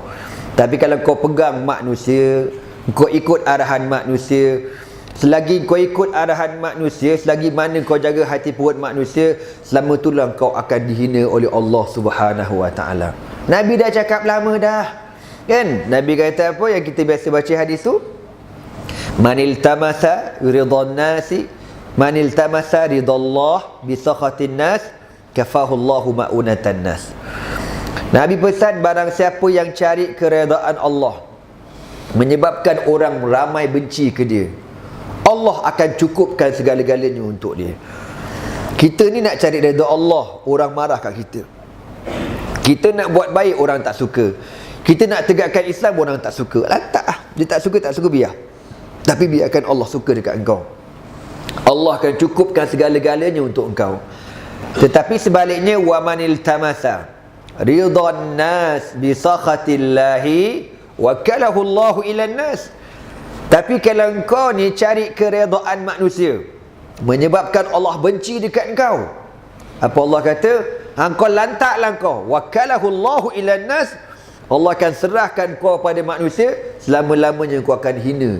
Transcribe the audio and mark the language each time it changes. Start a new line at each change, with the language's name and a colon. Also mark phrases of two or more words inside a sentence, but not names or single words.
Malay: Tapi kalau kau pegang manusia, kau ikut arahan manusia, selagi kau ikut arahan manusia, selagi mana kau jaga hati perut manusia, selama itulah kau akan dihina oleh
Arabic: الله سبحانه وتعالى.
Malay: Nabi dah cakap lama dah kan. Nabi kata apa yang kita biasa baca hadis tu?
Arabic: من التمس رضا الناس، من التمس رضا الله بسخط الناس، كفاه الله مؤونة الناس.
Malay: Nabi pesan, barang siapa yang cari keredaan Allah menyebabkan orang ramai benci ke dia, Allah akan cukupkan segala-galanya untuk dia. Kita ni nak cari redha Allah, orang marah kat kita. Kita nak buat baik, orang tak suka. Kita nak tegakkan Islam, orang tak suka. Lantak lah, dia tak suka biar. Tapi biarkan Allah suka dekat engkau. Allah akan cukupkan segala-galanya untuk engkau. Tetapi sebaliknya,
Arabic: ومن التمس رضا الناس بسخط الله وكله الله إلى الناس.
Malay: Tapi kalau engkau ni cari keredaan manusia, menyebabkan Allah benci dekat engkau, apa Allah kata? Engkau lantaklah engkau,
Arabic: وكله الله إلى الناس,
Malay: Allah akan serahkan kau pada manusia, selama-lamanya kau akan hina.